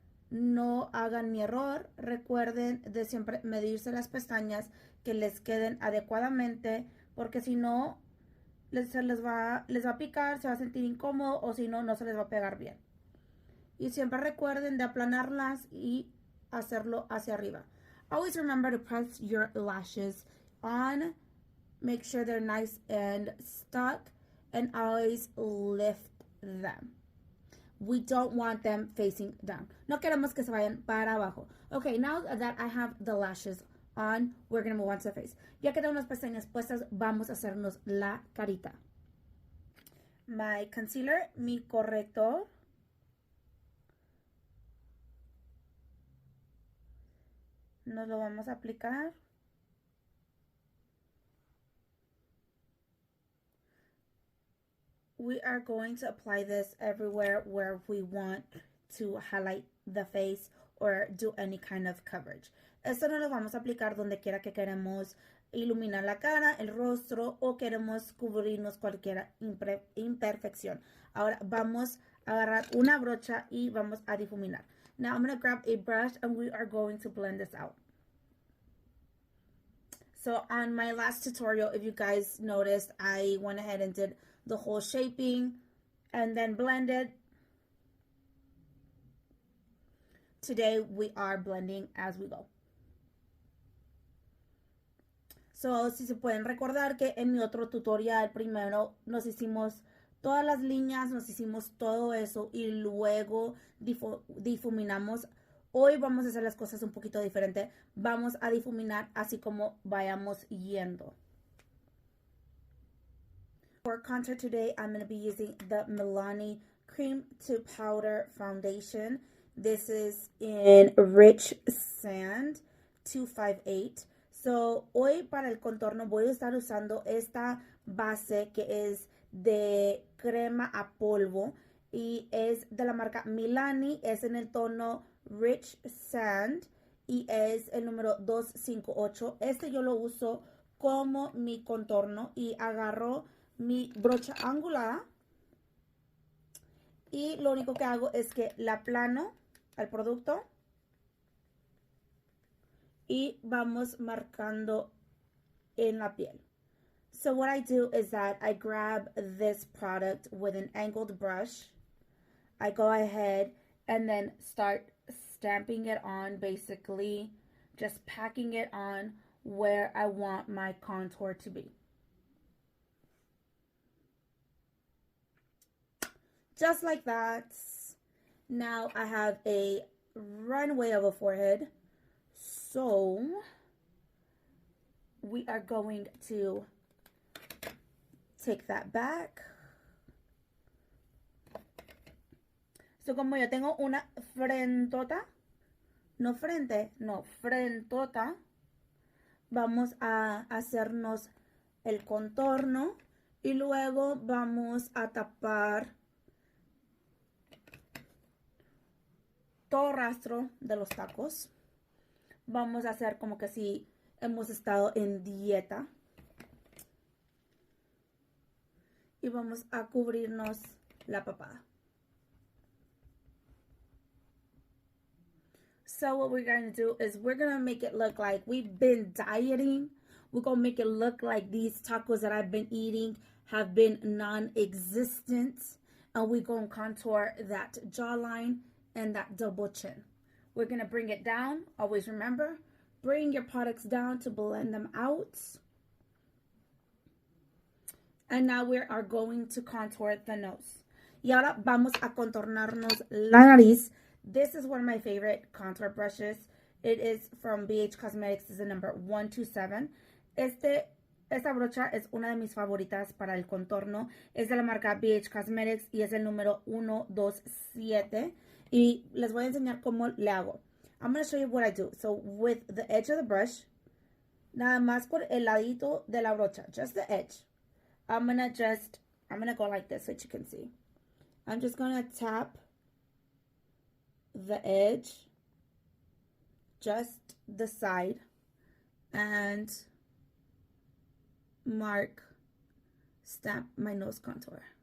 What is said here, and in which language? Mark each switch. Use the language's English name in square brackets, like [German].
[Spanish] No hagan mi error, recuerden de siempre medirse las pestañas que les queden adecuadamente porque si no les va a picar, se va a sentir incómodo o si no, no se les va a pegar bien. Y siempre recuerden de aplanarlas y hacerlo hacia arriba. [English] Always remember to press your lashes on. Make sure they're nice and stuck and always lift them. We don't want them facing down. [Spanish] No queremos que se vayan para abajo. [English] Okay, now that I have the lashes on, we're going to move on to the face. [Spanish] Ya que tengo las pestañas puestas, vamos a hacernos la carita. [English] My concealer, [Spanish] mi corrector. Nos lo vamos a aplicar. [English] We are going to apply this everywhere where we want to highlight the face or do any kind of coverage. [Spanish] Esto no lo vamos a aplicar donde quiera que queremos iluminar la cara, el rostro o queremos cubrirnos cualquier imperfección. Ahora vamos a agarrar una brocha y vamos a difuminar. [English] Now I'm going to grab a brush and we are going to blend this out. So on my last tutorial, if you guys noticed, I went ahead and did the whole shaping and then blended. Today we are blending as we go. [Spanish] So, si se pueden recordar que en mi otro tutorial primero nos hicimos todas las líneas, nos hicimos todo eso y luego difuminamos. Hoy vamos a hacer las cosas un poquito diferente. Vamos a difuminar así como vayamos yendo. [English] For contour today, I'm going to be using the Milani Cream to Powder Foundation. This is in Rich Sand 258. [Spanish] So, hoy para el contorno voy a estar usando esta base que es de crema a polvo y es de la marca Milani, es en el tono Rich Sand y es el número 258. Este yo lo uso como mi contorno y agarro mi brocha angular y lo único que hago es que la plano al producto y vamos marcando en la piel. [English] So what I do is that I grab this product with an angled brush. I go ahead and then start stamping it on, basically just packing it on where I want my contour to be. Just like that. Now I have a runway of a forehead. So we are going to take that back. [Spanish] So como yo tengo una frentota, no frente, no, frentota, vamos a hacernos el contorno y luego vamos a tapar todo rastro de los tacos. Vamos a hacer como que si hemos estado en dieta. Y vamos a cubrirnos la papada. [English] So what we're going to do is we're going to make it look like we've been dieting. We're going to make it look like these tacos that I've been eating have been non-existent. And we're going to contour that jawline and that double chin. We're going to bring it down. Always remember, bring your products down to blend them out. And now we are going to contour the nose. [Spanish] Y ahora vamos a contornarnos la nariz. [English] This is one of my favorite contour brushes. It is from BH Cosmetics. It's the number 127. [Spanish] Esta brocha es una de mis favoritas para el contorno. Es de la marca BH Cosmetics y es el número 127. Y les voy a enseñar cómo le hago. [English] I'm going to show you what I do. So with the edge of the brush, [Spanish] nada más por el ladito de la brocha, [English] just the edge. I'm gonna go like this so that you can see. I'm just gonna tap the edge, just the side, and stamp my nose contour.